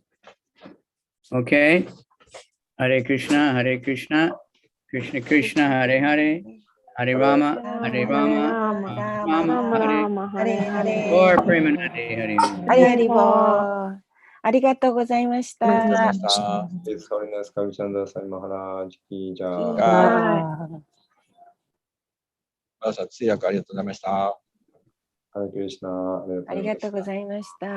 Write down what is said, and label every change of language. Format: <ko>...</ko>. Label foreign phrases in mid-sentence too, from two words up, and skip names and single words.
<sa>Okay, Hare Krishna, Krishna Krishna, Hare Hare, Hare Rama, Rama, Hare, or Premanande, Hare.</sa> <ja>ハリハリボー。ありがとうございました。</ja> <en>His Holiness KavicandraSwami</en> <hi>महाराज की जय.</hi> <ja>皆さん、通訳ありがとうございました。</ja> <sa>Hare Krishna.</sa> <ja>ありがとうございました。</ja>